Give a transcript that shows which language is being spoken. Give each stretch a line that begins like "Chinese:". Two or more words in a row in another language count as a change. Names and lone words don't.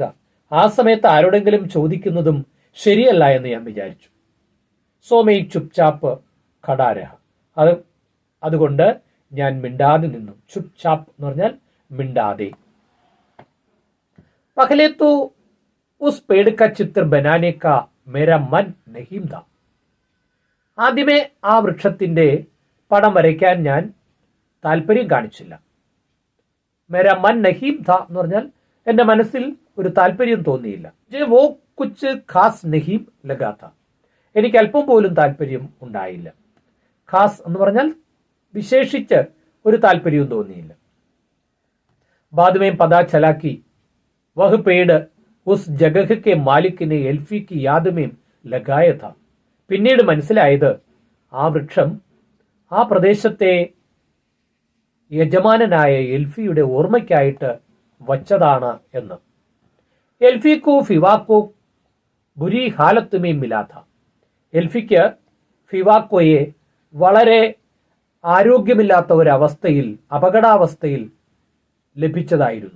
Malayalam: ആ സമയത്ത് ആരോടെങ്കിലും ചോദിക്കുന്നതും ശരിയല്ല എന്ന് ഞാൻ വിചാരിച്ചു.
Hindi: सो मैं चुपचाप खड़ा रहा.
Malayalam: അതുകൊണ്ട് ഞാൻ മിണ്ടാതെ നിന്നു. ചുപ് ചാപ്പ് എന്ന് പറഞ്ഞാൽ മിണ്ടാതെ.
Hindi: पहले तो उस पेड़ का चित्र बनाने का मेरा मन नहीं था.
Malayalam: ആദ്യമേ ആ വൃക്ഷത്തിന്റെ പടം വരയ്ക്കാൻ ഞാൻ താല്പര്യം കാണിച്ചില്ല.
Hindi: मेरा मन नहीं था
Malayalam: എന്ന് പറഞ്ഞാൽ എൻ്റെ മനസ്സിൽ ഒരു താല്പര്യം തോന്നിയില്ല.
Hindi: जे वो कुछ ख़ास नहीं लगा था,
Malayalam: എനിക്ക് അല്പം പോലും താല്പര്യം ഉണ്ടായില്ല. ഖാസ് എന്ന് പറഞ്ഞാൽ വിശേഷിച്ച് ഒരു താല്പര്യവും തോന്നിയില്ല.
Hindi: बाद में पता चला कि वह पेड़ उस जगह के मालिक ने एल्फी की याद में लगाया था.
Malayalam: പിന്നീട് മനസ്സിലായത് ആ വൃക്ഷം ആ പ്രദേശത്തെ യജമാനനായ എൽഫിയുടെ ഓർമ്മയ്ക്കായിട്ട് വച്ചതാണ് എന്ന്.
Hindi: एल्फी को फिवाको बुरी हालत में मिला था,
Malayalam: എൽഫിക്ക് ഫിവാക്കോയെ വളരെ ആരോഗ്യമില്ലാത്ത ഒരവസ്ഥയിൽ, അപകടാവസ്ഥയിൽ ലഭിച്ചതായിരുന്നു.